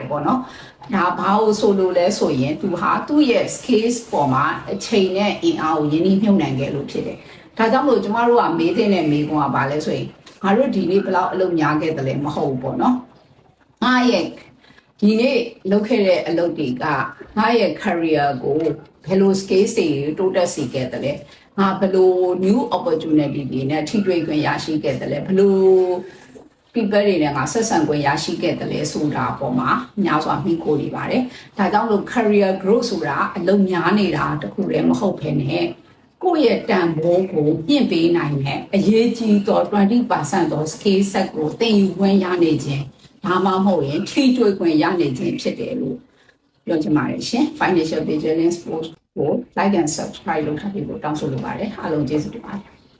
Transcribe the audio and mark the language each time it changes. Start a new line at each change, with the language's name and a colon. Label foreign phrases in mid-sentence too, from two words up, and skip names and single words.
Burmese: တယ်ပေါ့နော်ဒါဘာလို့ဆိုလို့လဲဆိုရင်သူဟာသူ့ရဲ့ skills ပေါ်မှာအချိန်နဲ့အင်အားကိုရင်းနှီးမြှုပ်နှံခဲ့လို့ဖြစ်တယ်ဒါကြောင့်မို့ကျမတို့ကမေးတဲ့မေးခွန်းကဘာလဲဆိုရင်ငါတို့ဒီနေ့ဘယ်လောက်အလုပ်များခဲ့တယ်လဲမဟုတ်ဘူးပေါ့နော်ငါရဲ့ဒီနေ့လုပ်ခဲ့တဲ့အလုပ်တွေကငါရဲ့ career ကိုဘယ်လို skills တွေတိုးတက်စေခဲ့တယ်လဲငါဘယ်လို
English: new opportunity
Burmese: တွေနဲ့ထိတွေ့ခွင့်ရရှိခဲ့တယ်လဲဘယ်လို people တွေနဲ့ငါဆက်ဆံခွင့်ရရှိခဲ့တယ်လဲဆိုတာပေါ့မှာများစွာမိခိုးနေပါတယ်ဒါကြောင့်လို့
English: career growth
Burmese: ဆိုတာအလုပ်များနေတာတခုတည်းမဟုတ်ဘဲနဲ့ကိုယ့်ရဲ့တန်ဖိုးကိုမြင့်ပေးနိုင်တဲ့အရေးကြီးသော 20% သော
English: skill set
Burmese: ကိုသင်ယူခွင့်ရနေခြင်းဒါမှမဟုတ်ရင်ထိတွေ့ခွင့်ရနေခြင်းဖြစ်တယ်လို့ပြောချင်ပါတယ်ရှင် Financial Vigilance Post ကို
English: like and subscribe
Burmese: လုပ်ထားပြီးတော့တောင်းဆိုလိုပါတယ်အားလုံးကျေးဇူးတင်ပါတယ်